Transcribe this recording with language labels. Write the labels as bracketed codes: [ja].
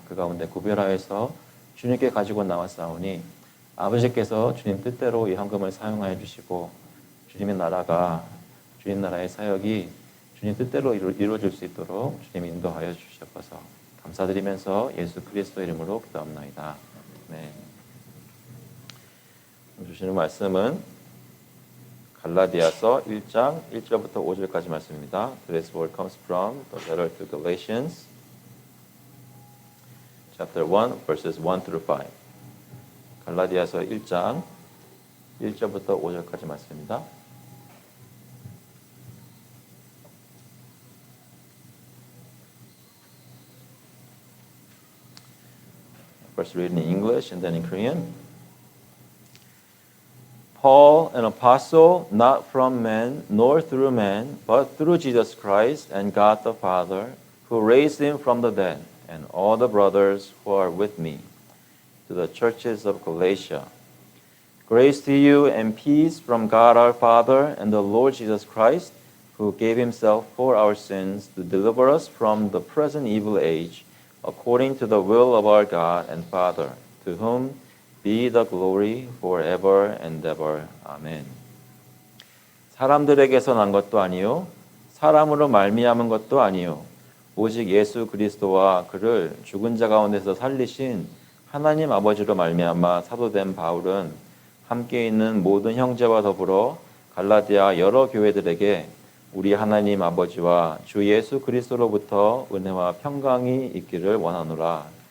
[ko] 그 가운데 구별하여서 주님께 가지고 나왔사오니 아버지께서 주님 뜻대로 이 헌금을 사용하여 주시고 주님의 나라가 주님 나라의 사역이 주님 뜻대로 이루어질 수 있도록 주님 인도하여 주시옵소서. 감사드리면서 예수 그리스도 이름으로 기도합나이다. 네. 주시는 말씀은 갈라디아서 1장 1절부터 5절까지 말씀입니다. [en] Today's word comes from the letter to Galatians, chapter 1, verses 1 through 5. [ko] 갈라디아서 1장 1절부터 5절까지 말씀입니다. [en] First read in English and then in Korean. Paul, an apostle, not from men, nor through man, but through Jesus Christ and God the Father, who raised him from the dead, and all the brothers who are with me, to the churches of Galatia. Grace to you and peace from God our Father and the Lord Jesus Christ, who gave himself for our sins to deliver us from the present evil age, according to the will of our God and Father, to whom be the glory forever and ever. [ko] 아멘. 사람들에게서 난 것도 아니요 사람으로 말미암은 것도 아니요 오직 예수 그리스도와 그를 죽은 자 가운데서 살리신 하나님 아버지로 말미암아 사도된 바울은 함께 있는 모든 형제와 더불어 갈라디아 여러 교회들에게 우리 하나님 아버지와 주 예수 그리스도로부터 은혜와 평강이 있기를 원하노라.